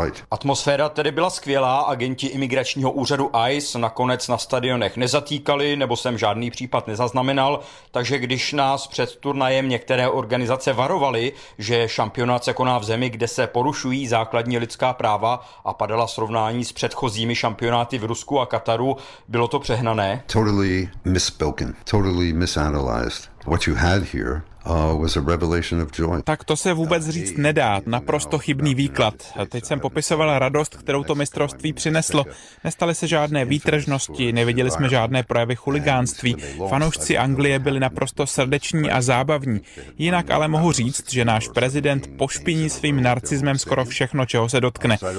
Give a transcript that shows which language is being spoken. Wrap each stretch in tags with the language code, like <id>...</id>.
<cs>Atmosféra tedy byla skvělá, agenti imigračního úřadu ICE nakonec na stadionech nezatýkali, nebo jsem žádný případ nezaznamenal, takže když nás před turnajem některé organizace varovaly, že šampionát se koná v zemi, kde se porušují základní lidská práva a padala srovnání s předchozími šampionáty v Rusku a Kataru, bylo to přehnané?</cs> <en>Totally misspoken, totally misanalyzed. What you had here was a revelation of joy.</en> <cs>Tak to se vůbec říct nedá, naprosto chybný výklad. Teď jsem popisoval radost, kterou to mistrovství přineslo. Nestaly se žádné výtržnosti, neviděli jsme žádné projevy chuligánství. Fanoušci Anglie byli naprosto srdeční a zábavní. Jinak ale mohu říct, že náš prezident pošpiní svým narcismem skoro všechno, čeho se dotkne.</cs>